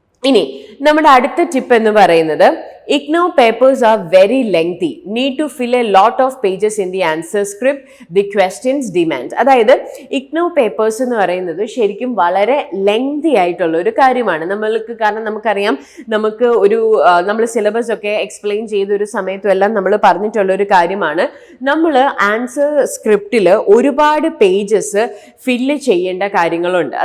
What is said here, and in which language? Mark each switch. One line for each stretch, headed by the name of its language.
Malayalam: ഇനി നമ്മുടെ അടുത്ത ടിപ്പ് എന്ന് പറയുന്നത്
English: IGNOU papers are very lengthy. Need to fill a lot of pages in the answer script. The questions demand.
Malayalam: അതായത് IGNOU papers എന്ന് പറയുന്നത് ശരിക്കും വളരെ ലെങ്തി ആയിട്ടുള്ള ഒരു കാര്യമാണ് നമ്മൾക്ക്. കാരണം നമുക്കറിയാം, നമുക്ക് ഒരു നമ്മൾ സിലബസ് ഒക്കെ എക്സ്പ്ലെയിൻ ചെയ്ത ഒരു സമയത്തും എല്ലാം നമ്മൾ പറഞ്ഞിട്ടുള്ള ഒരു കാര്യമാണ്, നമ്മൾ ആൻസർ സ്ക്രിപ്റ്റിൽ ഒരുപാട് പേജസ് ഫില്ല് ചെയ്യേണ്ട കാര്യങ്ങളുണ്ട്.